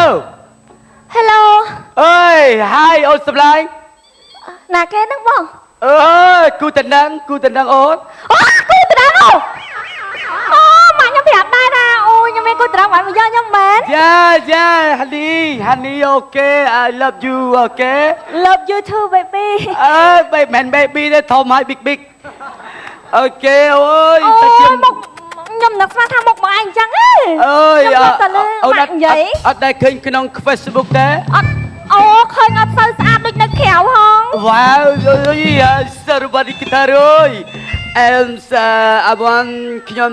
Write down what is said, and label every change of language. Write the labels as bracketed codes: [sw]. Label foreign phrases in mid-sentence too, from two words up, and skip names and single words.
[km] អើយ Hi អូនសម្លាញ់ ណាគេហ្នឹងបង អើយគូតណ្ដឹងអូន គូតណ្ដឹងអូម៉ាក់ខ្ញុំប្រាប់ដែរថាអូខ្ញុំមានគូតណ្ដឹងបានមកយកខ្ញុំមែន [en] ចាHoney អូខេ I love you អូខេ Love you too baby [km] មិន baby ទេធំហើយ big អូខេអូយ សាច់ជើងខ្ញុំនឹកស្មានថាមុខបងឯងអញ្ចឹងហ៎ អើយ អូនអត់និយាយ អត់ដែលឃើញក្នុង Facebook ទេ អត់អូឃើញអត់សូវស្អាតដូចនៅក្រៅហង វ៉ាវសរបាឌីគីតារុយអែមសាអវ៉ាន់ខ្ញុំ